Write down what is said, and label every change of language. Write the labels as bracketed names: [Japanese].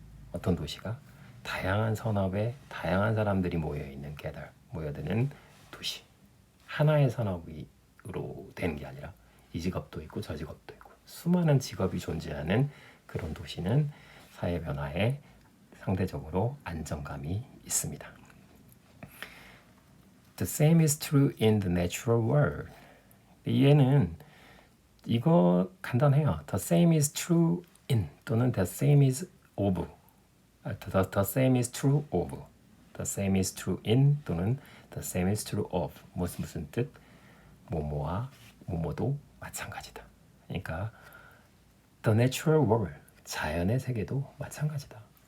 [Korean] 어떤 도시가 다양한 산업에 다양한 사람들이 모여드는 도시. 하나의 산업으로 되는 게 아니라 이 직업도 있고 저 직업도 있고 수많은 직업이 존재하는 그런 도시는 사회 변화에 상대적으로 안정감이 있습니다. [English] The same is true in the natural world. [Korean] 얘는 이거 간단해요. [English] The same is true in [Korean] 또는 [English] the same is of. The same is true of. The same is true in [Korean] 또는 [English] the same is true of. [Korean] 무슨 뜻? 뭐뭐와 뭐뭐도 마찬가지다. 그러니까 [English] the natural world [Korean] 자연의 세계도 마찬가지다.